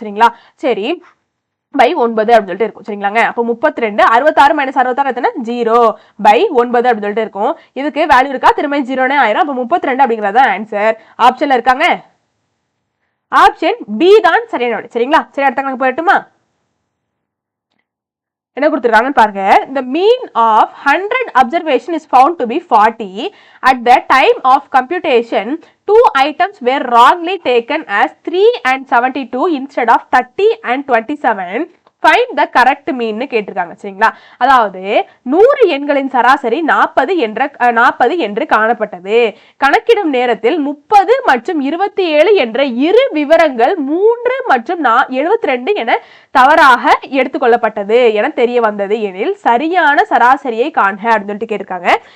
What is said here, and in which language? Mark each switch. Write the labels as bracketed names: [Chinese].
[Tamil] சரிங்களா, சரி பை 9 அப்படின்னு சொல்லிட்டு இருக்கும். சரிங்களாங்க, அப்போ 32 66 மைனஸ் 66 எத்தனை, 0 பை 9 அப்படின்னு சொல்லிட்டு இருக்கும். இதுக்கு வேல்யூ இருக்கா, திரும்ப 0 ஆயிரும். அப்போ 32 அப்படிங்கறத ஆன்சர். ஆப்ஷன்ல இருக்காங்க, ஆப்ஷன் பி தான் சரியான விடை. சரிங்களா, சரி அடுத்த கணக்கு போயிட்டுமா, என்ன கொடுத்துருக்காங்கன்னு பாருங்க. [English] the mean of 100 observation is found to be 40. At the time of computation, 2 items were wrongly taken as 3 and 72 instead of 30 and 27. Find the correct mean [Tamil] கேட்டிருக்காங்க. சரிங்களா, அதாவது 100 எண்களின் சராசரி 40 என்று காணப்பட்டது. கணக்கிடும் நேரத்தில் 30 மற்றும் 27 என்ற இரு விவரங்கள் 3 மற்றும் 72 என தவறாக எடுத்துக்கொள்ளப்பட்டது என தெரிய வந்தது எனில் சரியான சராசரியை காண்க அப்படின்னு சொல்லிட்டு கேட்டிருக்காங்க.